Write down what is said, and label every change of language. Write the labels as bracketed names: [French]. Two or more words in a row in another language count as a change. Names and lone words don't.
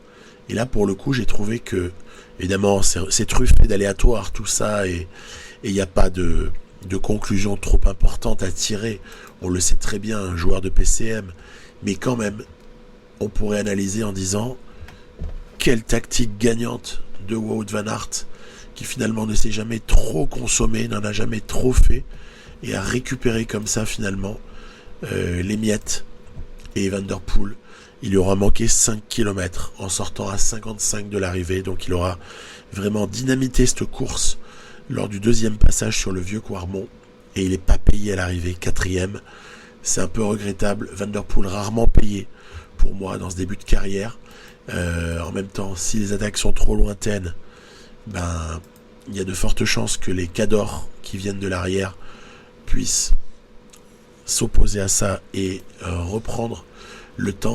[French] Et là pour le coup j'ai trouvé que évidemment c'est truffé d'aléatoires tout ça, et il n'y a pas de conclusion trop importante à tirer, on le sait très bien, un joueur de PCM, mais quand même on pourrait analyser en disant quelle tactique gagnante de Wout van Aert, qui finalement ne s'est jamais trop consommé, n'en a jamais trop fait, et a récupéré comme ça finalement les miettes. Et Van der Poel, il lui aura manqué 5 km en sortant à 55 de l'arrivée, donc il aura vraiment dynamité cette course lors du deuxième passage sur le vieux Quarmont, et il n'est pas payé à l'arrivée, 4e. C'est un peu regrettable. Van der Poel rarement payé pour moi dans ce début de carrière. En même temps, si les attaques sont trop lointaines, il y a de fortes chances que les cadors qui viennent de l'arrière puissent s'opposer à ça et reprendre le temps.